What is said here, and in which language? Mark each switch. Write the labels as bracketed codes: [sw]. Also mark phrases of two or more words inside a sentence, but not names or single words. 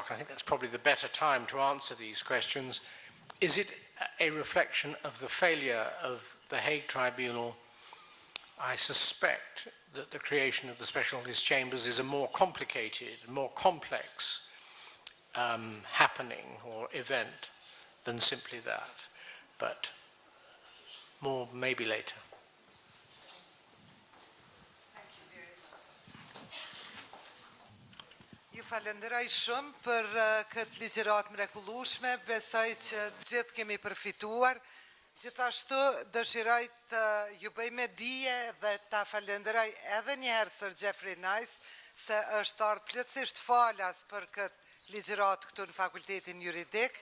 [en] I think that's probably the better time to answer these questions. Is it a reflection of the failure of the Hague Tribunal? I suspect that the creation of the specialist chambers is a more complicated, more complex happening or event than simply that. But more maybe later. [sq] Ju falenderoj shumë për këtë ligjëratë mrekullueshme, besoj që gjithë kemi përfituar. Gjithashtu dëshiroj të ju bëj me dije dhe ta falenderoj edhe një herë Sir Geoffrey Nice se është ardhur plotësisht falas për këtë ligjëratë këtu në Fakultetin Juridik.